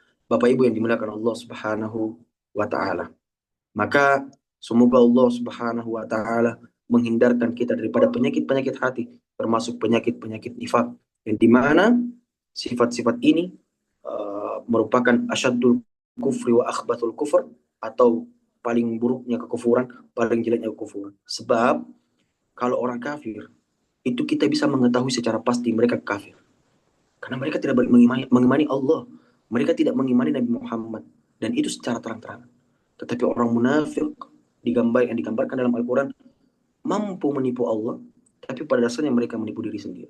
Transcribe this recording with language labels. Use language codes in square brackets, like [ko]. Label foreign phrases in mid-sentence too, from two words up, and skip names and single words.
[id] Bapak Ibu yang dimuliakan Allah [ar] سبحانه وتعالى. [id] Maka semoga Allah [ar] سبحانه وتعالى [id] menghindarkan kita daripada penyakit-penyakit hati, termasuk penyakit-penyakit nifak, yang dimana sifat-sifat ini merupakan [ar] أشد الكفر وأخبث الكفر, [id] atau paling buruknya kekufuran, paling jeleknya kekufuran. Sebab kalau orang kafir itu kita bisa mengetahui secara pasti mereka kafir. Karena mereka tidak mengimani Allah. Mereka tidak mengimani Nabi Muhammad. Dan itu secara terang-terangan. Tetapi orang munafik yang digambarkan dalam Al-Quran mampu menipu Allah, tapi pada dasarnya mereka menipu diri sendiri.